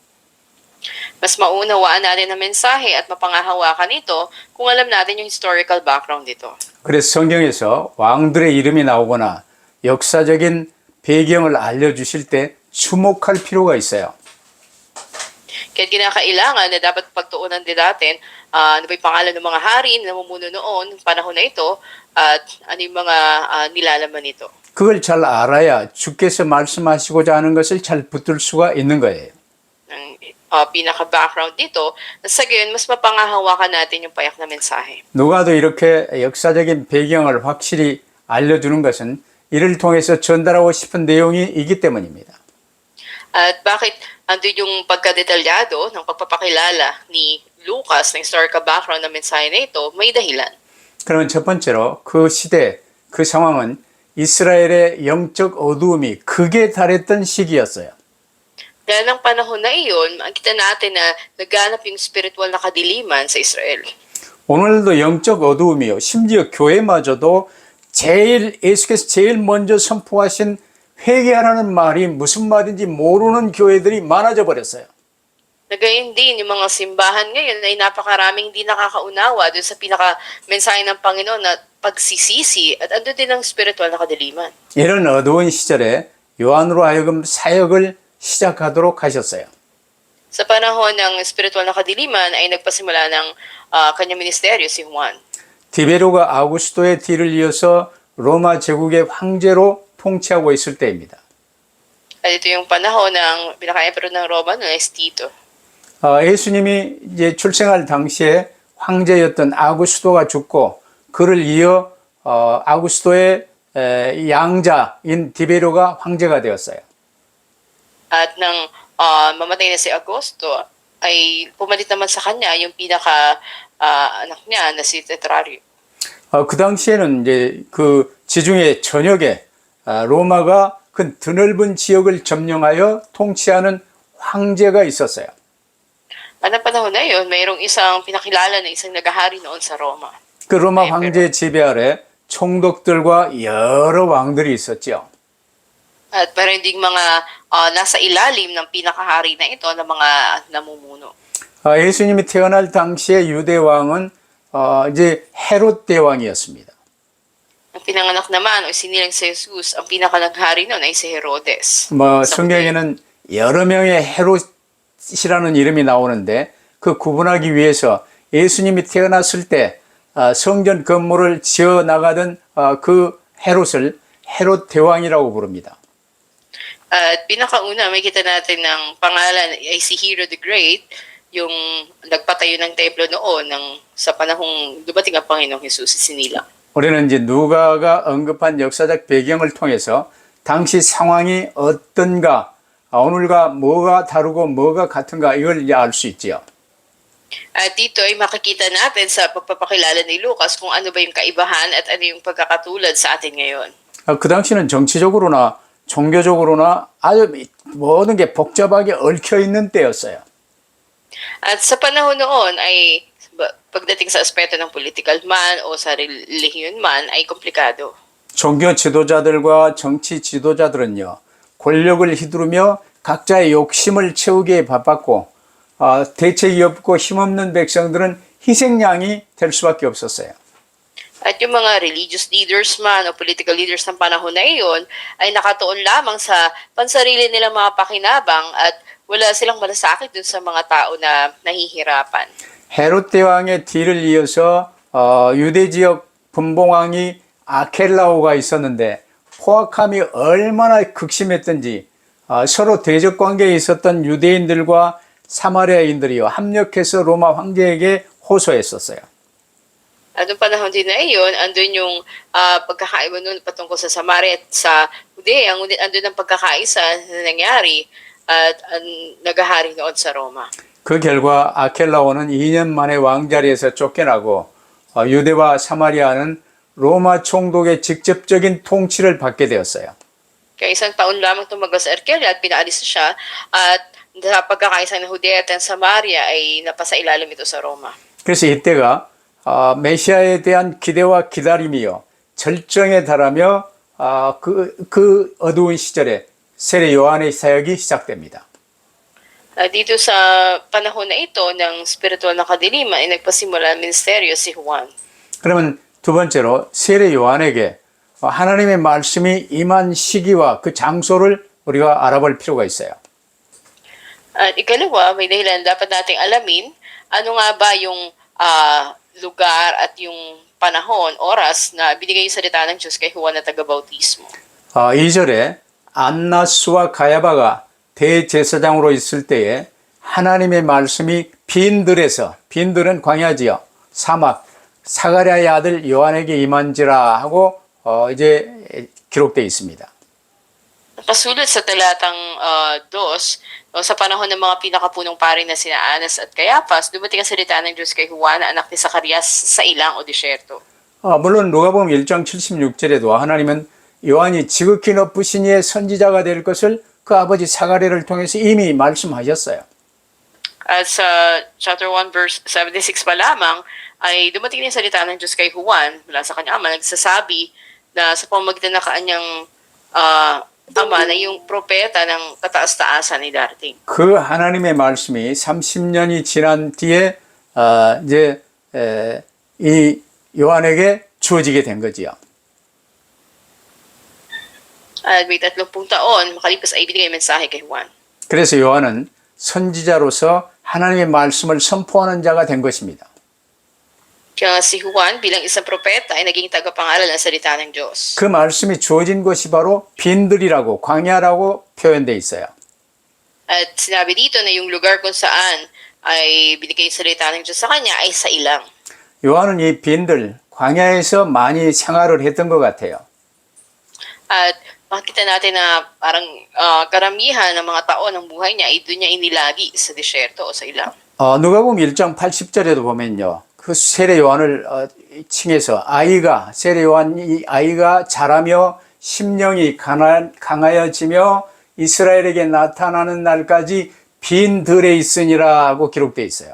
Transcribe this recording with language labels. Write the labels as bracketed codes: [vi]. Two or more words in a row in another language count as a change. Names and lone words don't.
[tl] Mas maunawaan natin ang mensahe at mapangahawakan ito kung alam natin yung [en] historical background [tl] nito. [ko] 그래서 성경에서 왕들의 이름이 나오거나 역사적인 배경을 알려주실 때 주목할 필요가 있어요. [tl] Kaya kinakailangan na dapat pagtuunan din natin ano ba yung pangalan ng mga hari na namumuno noon, panahon na ito, at ano yung mga nilalaman nito. [ko] 그걸 잘 알아야 주께서 말씀하시고자 하는 것을 잘 붙들 수가 있는 거예요. [tl] Ang pinaka-background dito, sa gayon, mas mapangahawakan natin yung payak na mensahe. [ko] 누가도 이렇게 역사적인 배경을 확실히 알려주는 것은 이를 통해서 전달하고 싶은 내용이 있기 때문입니다. [tl] At bakit andun yung pagkadetalyado ng pagpapakilala ni Lucas ng [en] historical background [tl] ng mensahe na ito, may dahilan. [ko] 그러면 첫 번째로 그 시대, 그 상황은 이스라엘의 영적 어두움이 극에 달했던 시기였어요. [tl] Dahil ng panahon na iyon, makikita natin na naganap yung spiritual na kadiliman sa Israel. [ko] 오늘도 영적 어두움이요. 심지어 교회마저도 예수께서 제일 먼저 선포하신 회개하라는 말이 무슨 말인지 모르는 교회들이 많아져 버렸어요. [tl] Nagayon din, yung mga simbahan ngayon ay napakaraming hindi nakakaunawa doon sa pinaka-mensahe ng Panginoon na pagsisisi at ando din ang spiritual na kadiliman. [ko] 이런 어두운 시절에 요한으로 하여금 사역을 시작하도록 하셨어요. [tl] Sa panahon ng spiritual na kadiliman ay nagpasimula ng kanyang ministeryo si Juan. [ko] 디베로가 아우구스토의 뒤를 이어서 로마 제국의 황제로 통치하고 있을 때입니다. [tl] At ito yung panahon ng pinaka-emperor ng Roma noon is Tito. [ko] 예수님이 이제 출생할 당시에 황제였던 아구스토가 죽고 그를 이어 아구스토의 양자인 디베로가 황제가 되었어요. [tl] At nang mamatay na si Augusto, ay pumalit naman sa kanya yung anak niya na si Tetrario. [ko] 그 당시에는 이제 그 지중해 전역에 로마가 그 드넓은 지역을 점령하여 통치하는 황제가 있었어요. [tl] At ang panahon na yun, mayroong isang pinakilala na isang nagahari noon sa Roma. [ko] 그 로마 황제의 지배 아래 총독들과 여러 왕들이 있었죠. [tl] At meron ding mga nasa ilalim ng pinakahari na ito ng mga namumuno. [ko] 예수님이 태어날 당시에 유대 왕은 이제 헤롯 대왕이었습니다. [tl] Ang pinanganak naman o sinilang si Jesus, ang pinakalaghari noon ay si Herodes. [ko] 성경에는 여러 명의 헤롯이라는 이름이 나오는데 그 구분하기 위해서 예수님이 태어났을 때 성전 건물을 지어 나가던 그 헤롯을 헤롯 대왕이라고 부릅니다. [tl] At pinakauna, makikita natin ng pangalan ay si Herod the Great, yung nagpatayo ng templo noon sa panahong dumating ang Panginoong Jesus sinilang. [ko] 우리는 이제 누가가 언급한 역사적 배경을 통해서 당시 상황이 어떤가, 오늘과 뭐가 다르고 뭐가 같은가 이걸 이제 알 수 있지요. [tl] At dito ay makikita natin sa pagpapakilala ni Lucas kung ano ba yung kaibahan at ano yung pagkakatulad sa atin ngayon. [ko] 그 당시는 정치적으로나 종교적으로나 아주 모든 게 복잡하게 얽혀 있는 때였어요. [tl] At sa panahon noon ay pagdating sa aspeto ng political man o sa relihiyon man ay komplikado. [ko] 종교 지도자들과 정치 지도자들은요, 권력을 휘두르며 각자의 욕심을 채우기에 바빴고 대책이 없고 힘없는 백성들은 희생양이 될 수밖에 없었어요. [tl] At yung mga [en] religious leaders [tl] man o [en] political leaders [tl] ng panahon na iyon ay nakatuon lamang sa pansarili nilang mga pakinabang at wala silang malasakit dun sa mga tao na nahihirapan. [ko] 헤롯 대왕의 뒤를 이어서 유대 지역 분봉왕이 아켈라오가 있었는데 포악함이 얼마나 극심했던지 서로 대적 관계에 있었던 유대인들과 사마리아인들이 합력해서 로마 황제에게 호소했었어요. [tl] At noong panahon din na iyon, andun yung pagkakaiba nun patungkol sa Samaria at sa Judea, ngunit andun ang pagkakaisa na nangyari at nagahari noon sa Roma. [ko] 그 결과 아켈라오는 2년 만에 왕자리에서 쫓겨나고 유대와 사마리아는 로마 총독의 직접적인 통치를 받게 되었어요. [tl] Kaya isang taon lamang tumagal sa Arkelia at pinaalis siya at sa pagkakaisa ng Judea at ng Samaria ay napasailalim ito sa Roma. [ko] 그래서 이때가 메시아에 대한 기대와 기다림이요 절정에 달하며 그 어두운 시절에 세례 요한의 사역이 시작됩니다. [tl] Dito sa panahon na ito ng spiritual na kadiliman ay nagpasimula ang ministeryo si Juan. [ko] 그러면 두 번째로 세례 요한에게 하나님의 말씀이 임한 시기와 그 장소를 우리가 알아볼 필요가 있어요. [tl] At ikalawa, may dahilan dapat nating alamin ano nga ba yung lugar at yung panahon, oras na binigay yung salita ng Diyos kay Juan na taga-bautismo. [ko] 2절에 안나스와 가야바가 대제사장으로 있을 때에 하나님의 말씀이 빈들에서, 빈들은 광야지요, 사막, 사가랴의 아들 요한에게 임한지라 하고 이제 기록되어 있습니다. [tl] Nakasulat sa talatang 2, sa panahon ng mga pinakapunong pari na sina Anas at Cayapas, dumating ang salita ng Diyos kay Juan, anak ni Zacarias, sa ilang o disyerto. [ko] 물론 누가복음 1장 76절에도 하나님은 요한이 지극히 높으신 이의 선지자가 될 것을 그 아버지 사가랴를 통해서 이미 말씀하셨어요. [tl] At sa [en] chapter 1 verse 76 [tl] pa lamang ay dumating din ang salita ng Diyos kay Juan mula sa kanyang ama, nagsasabi na sa pamamagitan ng kanyang ama na yung propeta ng kataas-taasan ni darating. [ko] 그 하나님의 말씀이 30년이 지난 뒤에 이제 이 요한에게 주어지게 된 거지요. [tl] At may 30 taon, makalipas ay ibinigay ang mensahe kay Juan. [ko] 그래서 요한은 선지자로서 하나님의 말씀을 선포하는 자가 된 것입니다. [tl] Kaya si Juan bilang isang propeta ay naging tagapangaral ng salita ng Diyos. [ko] 그 말씀이 주어진 것이 바로 빈들이라고 광야라고 표현되어 있어요. [tl] At sinabi dito na yung lugar kung saan ay binigay yung salita ng Diyos sa kanya ay sa ilang. [ko] 요한은 이 빈들, 광야에서 많이 생활을 했던 것 같아요. [tl] At makikita natin na parang karamihan ng mga taon ng buhay niya ay doon niya inilagi sa disyerto o sa ilang. [ko] 누가복음 1장 80절에도 보면요. 그 세례 요한을 칭해서 세례 요한이 아이가 자라며 심령이 강하여지며 이스라엘에게 나타나는 날까지 빈 들에 있으니라 하고 기록되어 있어요.